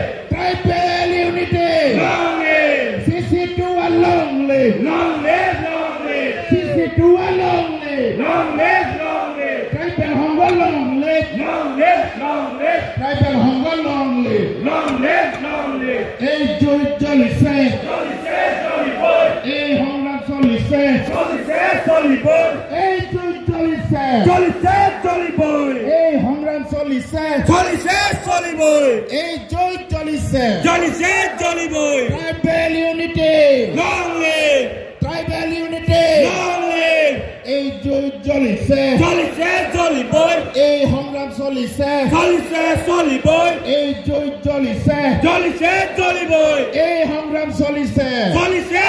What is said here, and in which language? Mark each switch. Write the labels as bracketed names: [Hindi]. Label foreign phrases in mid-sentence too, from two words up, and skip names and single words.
[English] tribal unity long live CC2 long live long live long live CC2 long live long live long live tribal hunger long live long live long live tribal hunger long live long live long live [Assamese] এই জয় জ্বলিছে চলিছে চলিবই এই সংগ্ৰাম চলিছে চলিছে চলিবই এই জয় জ্বলিছে চলিছে চলিবই এই সংগ্ৰাম চলিছে চলিছে চলিবই এই জয় জ্বলিছে চলিছে চলিবই [English] tribal unity long live tribal unity long live [Assamese] এই জয় জ্বলিছে চলিছে চলিবই এই সংগ্ৰাম চলিছে চলিছে চলিবই এই জয় জ্বলিছে চলিছে চলিবই এই সংগ্ৰাম চলিছে